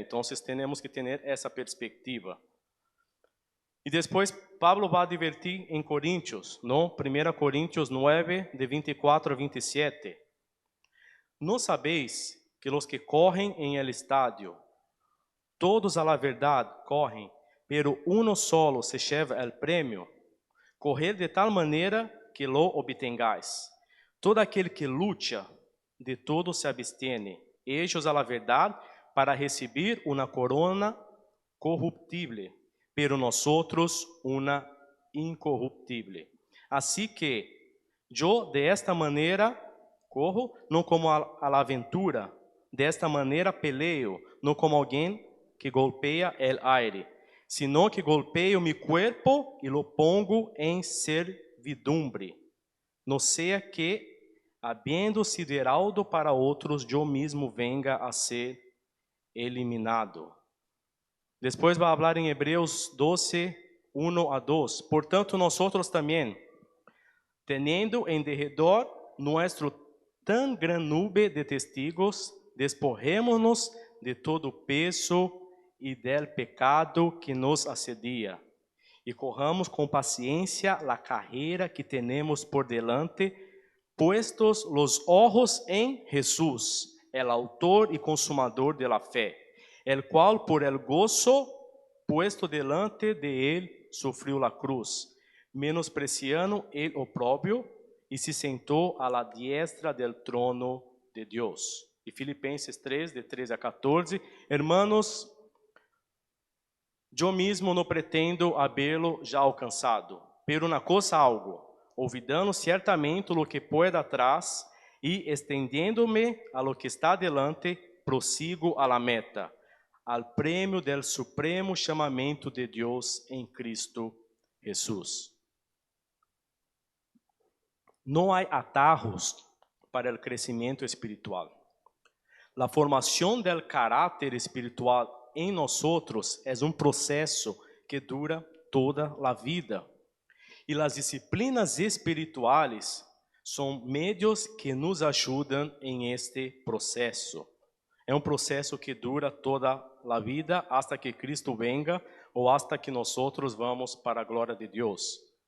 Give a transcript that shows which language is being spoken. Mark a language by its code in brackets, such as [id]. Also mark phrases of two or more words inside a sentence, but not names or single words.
[pt] Então, temos que ter essa perspectiva. E depois, Pablo vai advertir em Coríntios, não? 1 Coríntios 9, de 24 a 27. Não sabeis que os que correm em el estádio, todos a la verdade correm, [es] pero uno solo se lleva el premio. Correr de tal maneira que lo obtengáis. [pt] Todo aquele que luta, [es] de todo se abstiene. Ellos a la verdad para recibir una corona corruptible, pero nosotros una incorruptible. Así que yo de esta manera corro, no como a la aventura, de esta manera peleo, no como alguien que golpea el aire, sino que golpeo mi cuerpo y lo pongo en servidumbre. No sea que [pt] havendo sido heraldo para outros, eu mesmo venga a ser eliminado. Depois vai falar em Hebreus 12, 1 a 2. Portanto, nós também, [es] teniendo en derredor nuestro tan gran nube de testigos, despojémonos de todo peso e del pecado que nos assedia, [pt] e corramos com paciência [es] la carreira que tenemos por delante, puestos los ojos en Jesús, el autor y consumador de la fe, el cual por el gozo puesto delante de él sufrió la cruz, menospreciando el oprobio, y se sentó a la diestra del trono de Dios. [pt] E Filipenses 3, de 13 a 14. [es] Hermanos, yo mismo no pretendo haberlo [pt] já alcançado, [es] pero una cosa algo, olvidando ciertamente lo que pueda atrás y extendiéndome a lo que está delante, prosigo a la meta, al premio del supremo chamamento de Dios en Cristo Jesús. No hay atajos para el crecimiento espiritual. La formación del carácter espiritual en nosotros es un proceso que dura toda la vida. [pt] E as disciplinas espirituais são meios que nos ajudam em este processo. É um processo que dura [es] toda la vida hasta que Cristo venga [pt] ou [es] hasta que nosotros vamos [pt] para a glória de Deus.